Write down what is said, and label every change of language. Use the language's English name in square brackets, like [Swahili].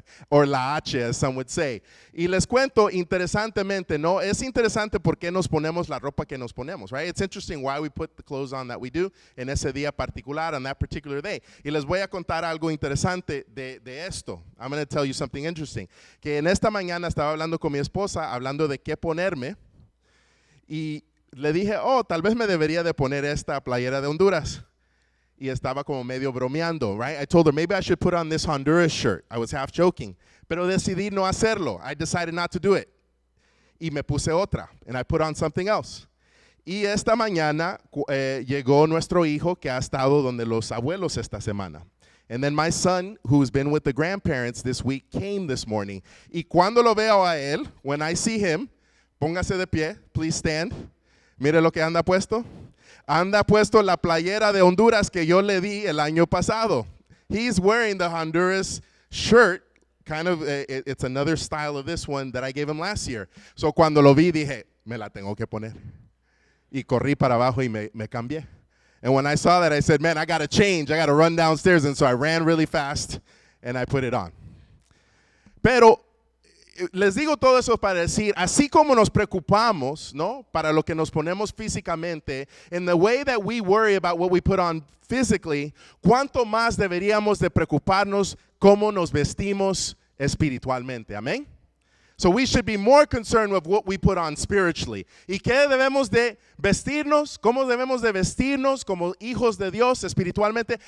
[English] Or la H, as some would say. [Spanish] Y les cuento interesantemente, ¿no? Es interesante por qué nos ponemos la ropa que nos ponemos, right? [English] It's interesting why we put the clothes on that we do [Spanish] en ese día particular, [English] on that particular day. [Spanish] Y les voy a contar algo interesante de esto. [English] I'm going to tell you something interesting. [Spanish] Que en esta mañana estaba hablando con mi esposa, hablando de qué ponerme, y le dije, tal vez me debería de poner esta playera de Honduras. Y estaba como medio bromeando, right? [English] I told her, maybe I should put on this Honduras shirt. I was half joking. [Spanish] Pero decidí no hacerlo. [English] I decided not to do it. [Spanish] Y me puse otra. [English] And I put on something else. [Spanish] Y esta mañana llegó nuestro hijo que ha estado donde los abuelos esta semana. [English] And then my son, who's been with the grandparents this week, came this morning. [Spanish] Y cuando lo veo a él, [English] when I see him, [Spanish] póngase de pie, [English] please stand. [Spanish] Mire lo que anda puesto. Anda puesto la playera de Honduras que yo le di el año pasado. [English] He's wearing the Honduras shirt, kind of, it's another style of this one that I gave him last year. [Spanish] So cuando lo vi dije, me la tengo que poner. Y corrí para abajo y me cambié. [English] And when I saw that, I said, man, I got to change. I got to run downstairs. And so I ran really fast and I put it on. [Spanish] Pero les digo todo eso para decir, así como nos preocupamos, ¿no? Para lo que nos ponemos físicamente, [English] in the way that we worry about what we put on physically, [Spanish] ¿cuánto más deberíamos de preocuparnos cómo nos vestimos espiritualmente? Amén. [English] So we should be more concerned with what we put on spiritually. [Spanish] ¿Y qué debemos de vestirnos? ¿Cómo debemos de vestirnos como hijos de Dios espiritualmente?